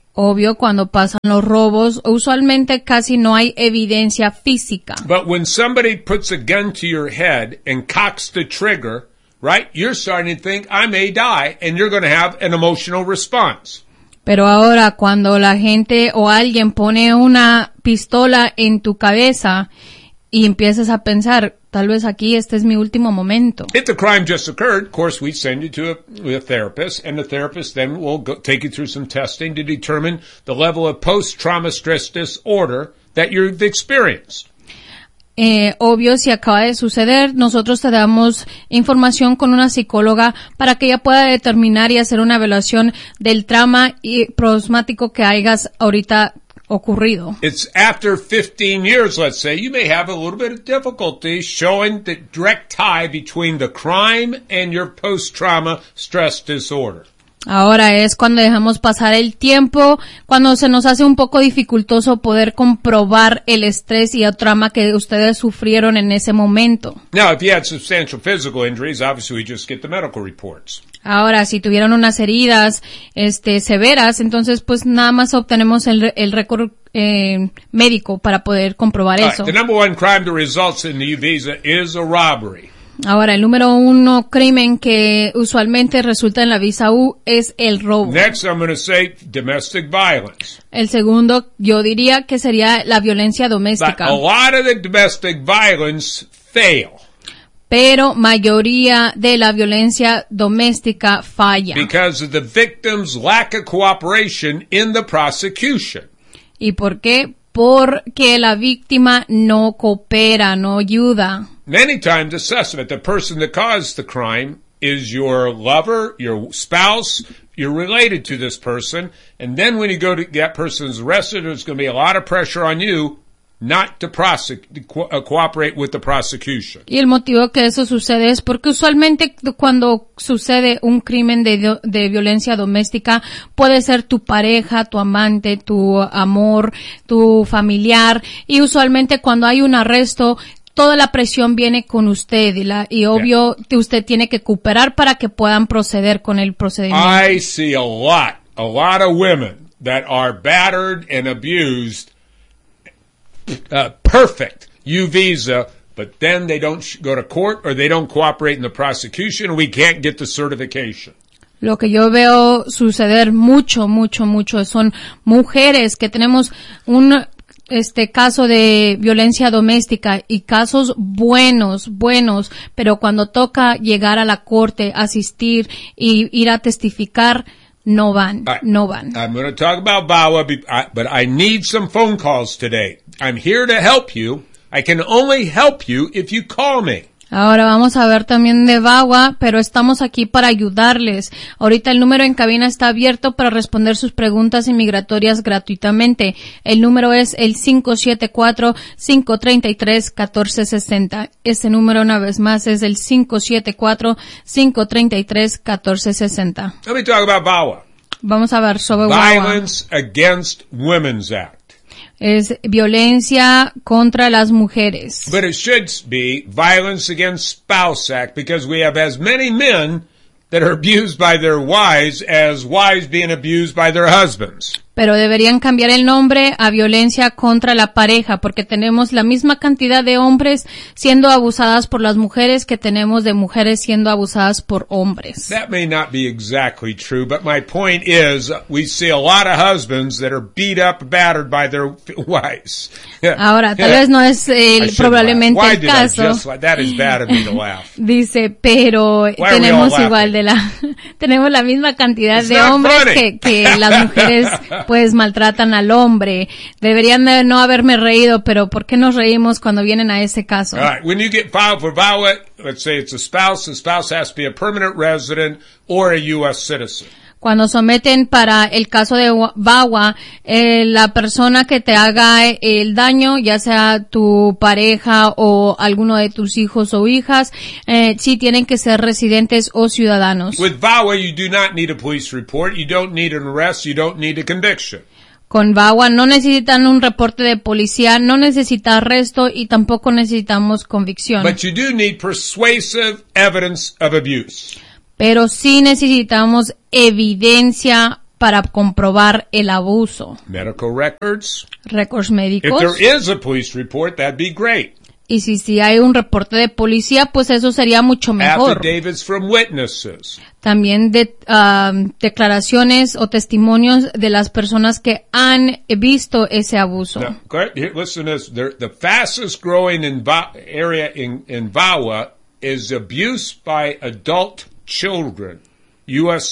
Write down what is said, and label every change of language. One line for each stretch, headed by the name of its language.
Spanish: Obvio, cuando pasan los robos, usualmente casi no hay evidencia física.
English: But when somebody puts a gun to your head and cocks the trigger, right, you're starting to think, I may die, and you're going to have an emotional response.
Spanish: Pero ahora, cuando la gente o alguien pone una pistola en tu cabeza, y empiezas a pensar, tal vez aquí este es mi último momento.
English: If the crime just occurred, of course, we send you to a therapist, and the therapist then will take you through some testing to determine the level of post-trauma stress disorder that you've experienced.
Spanish: Obvio, si acaba de suceder, nosotros te damos información con una psicóloga para que ella pueda determinar y hacer una evaluación del trauma y postraumático que hayas ahorita ocurrido.
English: It's after 15 years, let's say, you may have a little bit of difficulty showing the direct tie between the crime and your post-trauma stress disorder.
Spanish: Ahora es cuando dejamos pasar el tiempo, cuando se nos hace un poco dificultoso poder comprobar el estrés y el trauma que ustedes sufrieron en ese momento.
English: Now, if you had substantial physical injuries, obviously we just get the medical reports.
Spanish: Ahora, si tuvieron unas heridas severas, entonces pues nada más obtenemos el récord médico para poder comprobar eso.
English: The number one crime that results in the U visa is a robbery.
Spanish: Ahora, el número uno crimen que usualmente resulta en la visa U es el robo.
English: Next, I'm going to say domestic violence.
Spanish: El segundo, yo diría que sería la violencia doméstica.
English: But a lot of the domestic violence fail.
Spanish: Pero mayoría de la violencia doméstica falla.
English: Because of the victim's lack of cooperation in the prosecution.
Spanish: ¿Y por qué? Porque la víctima no coopera, no ayuda.
English: Many times the suspect, the person that caused the crime, is your lover, your spouse, you're related to this person, and then when you go to get persons arrested, there's going to be a lot of pressure on you not to cooperate with the prosecution.
Spanish: Y el motivo que eso sucede es porque usualmente cuando sucede un crimen de violencia doméstica, puede ser tu pareja, tu amante, tu amor, tu familiar, y usualmente cuando hay un arresto, toda la presión viene con usted y obvio que usted tiene que cooperar para que puedan proceder con el procedimiento.
English: I see a lot of women that are battered and abused, perfect U visa, but then they don't go to court or they don't cooperate in the prosecution and we can't get the certification.
Spanish: Lo que yo veo suceder mucho, mucho, mucho son mujeres que tenemos un caso de violencia doméstica y casos buenos, pero cuando toca llegar a la corte, asistir y ir a testificar, no van.
English: I'm going to talk about VAWA, but I need some phone calls today. I'm here to help you. I can only help you if you call me.
Spanish: Ahora vamos a ver también de VAWA, pero estamos aquí para ayudarles. Ahorita el número en cabina está abierto para responder sus preguntas inmigratorias gratuitamente. El número es el 574-533-1460. Ese número, una vez más, es el 574-533-1460.
English: Let me talk about VAWA.
Spanish: Vamos a ver sobre VAWA.
English: Violence Against Women's Act.
Spanish: Es violencia contra las mujeres.
English: But it should be Violence Against Spouse Act, because we have as many men that are abused by their wives as wives being abused by their husbands.
Spanish: Pero deberían cambiar el nombre a violencia contra la pareja, porque tenemos la misma cantidad de hombres siendo abusadas por las mujeres que tenemos de mujeres siendo abusadas por hombres.
English: That may not be exactly true, but my point is, we see a lot of husbands that are beat up, battered by their wives.
Spanish: Ahora, tal vez no es probablemente el caso.
English: Why did I just laugh? That is bad of me to laugh.
Spanish: Dice, pero tenemos igual de la, tenemos la misma cantidad de hombres que las mujeres pues maltratan al hombre. Deberían de no haberme reído, pero ¿por qué nos reímos cuando vienen a ese caso?
English: All right. When you get filed for VAWA, let's say it's a spouse has to be a permanent resident or a U.S. citizen.
Spanish: Cuando someten para el caso de VAWA, la persona que te haga el daño, ya sea tu pareja o alguno de tus hijos o hijas, sí tienen que ser residentes o ciudadanos.
English: With VAWA, you do not need a police report, you don't need an arrest, you don't need a conviction.
Spanish: Con VAWA no necesitan un reporte de policía, no necesita arresto y tampoco necesitamos convicción.
English: But you do need persuasive evidence of abuse.
Spanish: Pero sí necesitamos evidencia para comprobar el abuso.
English: Medical records.
Spanish: Récords médicos.
English: If there is a police report, that'd be great.
Spanish: Y si hay un reporte de policía, pues eso sería mucho mejor.
English: Affidavits from witnesses.
Spanish: También de declaraciones o testimonios de las personas que han visto ese abuso.
English: Now, listen to this. The fastest growing area in VAWA is abuse by adult children. U.S.